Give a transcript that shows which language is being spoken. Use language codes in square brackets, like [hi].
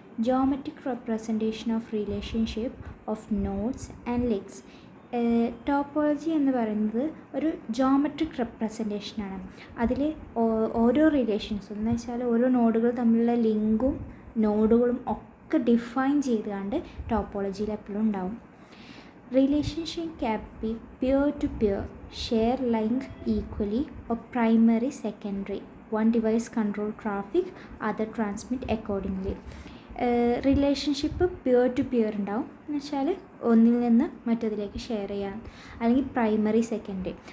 [en] Geometric representation of relationship of nodes and links. [ml] Topology എന്ന് പറയുന്നത് ഒരു ജോമെട്രിക് റെപ്രസെൻറ്റേഷനാണ്. അതിൽ ഓരോ റിലേഷൻസും എന്ന് വെച്ചാൽ ഓരോ നോഡുകൾ തമ്മിലുള്ള ലിങ്കും നോഡുകളും ഒക്കെ ഡിഫൈൻ ചെയ്തുകൊണ്ട് ടോപ്പോളജിയിൽ എപ്പോഴും ഉണ്ടാവും. [en] Relationship can be peer-to-peer, share link equally, or primary, secondary. One device control traffic, other transmit accordingly. [ml] Relationship peer to peer ഉണ്ടാവും എന്ന് വെച്ചാൽ ഒന്നിൽ നിന്ന് മറ്റതിലേക്ക് ഷെയർ ചെയ്യാം, അല്ലെങ്കിൽ പ്രൈമറി, സെക്കൻഡറി.